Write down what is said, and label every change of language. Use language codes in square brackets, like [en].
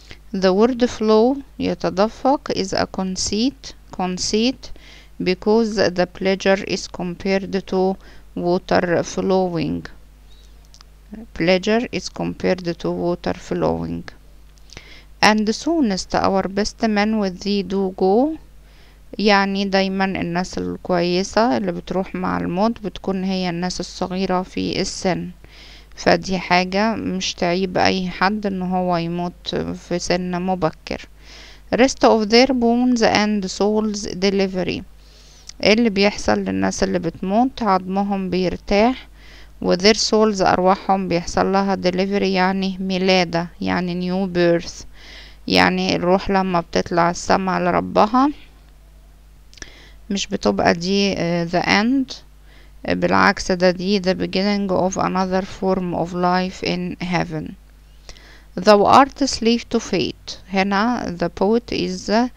[en] The word flow يتدفق is a conceit because the pleasure is compared to water flowing. Pleasure is compared to water flowing. And soonest our best men with thee do go، [ar] يعني دايما الناس الكويسة اللي بتروح مع الموت بتكون هي الناس الصغيرة في السن، فدي حاجة مش تعيب اي حد ان هو يموت في سن مبكر. [en] rest of their bones and souls delivery، [ar] اللي بيحصل للناس اللي بتموت عظمهم بيرتاح، و their souls أرواحهم بيحصل لها delivery يعني ميلادة، يعني [en] new birth، [ar] يعني الروح لما بتطلع السما لربها مش بتبقى دي the end، بالعكس ده دي [en] the beginning of another form of life in heaven. Thou art a slave to fate، هنا the poet is